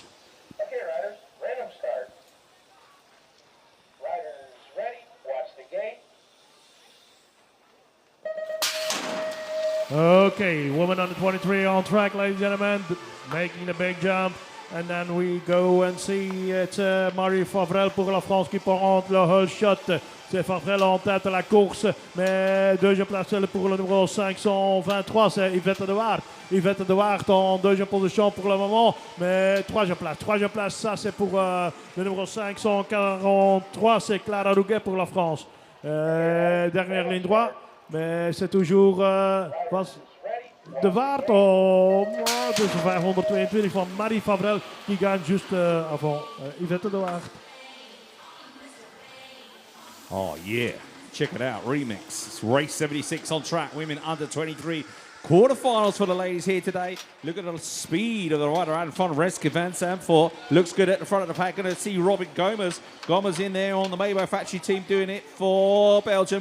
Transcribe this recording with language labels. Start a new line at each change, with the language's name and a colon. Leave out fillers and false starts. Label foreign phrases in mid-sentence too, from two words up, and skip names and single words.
English: Okay, riders, random start. Riders ready, watch the gate. Okay, woman under 23 on track, ladies and gentlemen, making the big jump. And then we go and see it's Marie Favrel
French: pour la France qui prend le
English: whole shot.
French: C'est Favrel en tête de la course, mais deuxième place pour le numéro 523, c'est Yvette de Waard. Yvette de Waard en deuxième position pour le moment, mais troisième place, ça c'est pour le numéro 543, c'est Clara Rouget pour la France. Dernière ligne droite. Mais c'est toujours de Waard.
Dutch: Dus 522 van Marie Favrel
French: qui gagne juste avant Yvette de Waard.
English: Oh yeah, check it out, remix. It's race 76 on track, women under 23. Quarterfinals for the ladies here today. Look at the speed of the rider out in front. Reske van Sanfort looks good at the front of the pack. Going to see Robin Gomez. Gomez in there on the Maybach factory team doing it for Belgium.